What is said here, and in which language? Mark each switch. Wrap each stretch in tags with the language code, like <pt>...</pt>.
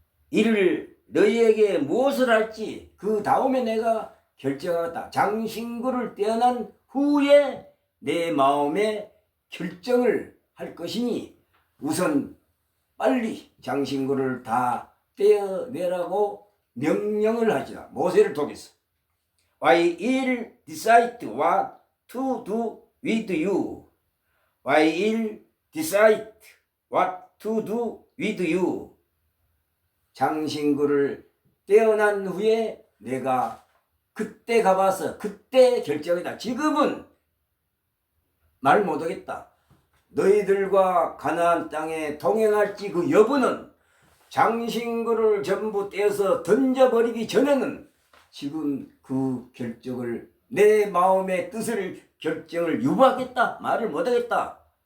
<ko>이를 너희에게 무엇을 할지 그 다음에 내가 결정하겠다. 장신구를 떼어난 후에 내 마음에 결정을 할 것이니 우선 빨리 장신구를 다 떼어내라고 명령을 하시라. 모세를 통해서.</ko> <en>I will decide what to do with you. I will decide what to do with you.</en> <ko>장신구를 떼어난 후에 내가 그때 가봐서 그때 결정이다. 지금은 말 못하겠다. 너희들과 가나안 땅에 동행할지 그 여부는 장신구를 전부 떼어서 던져버리기 전에는 지금 그 결정을 내 마음의 뜻을 결정을 유보하겠다. 말을 못하겠다.</ko>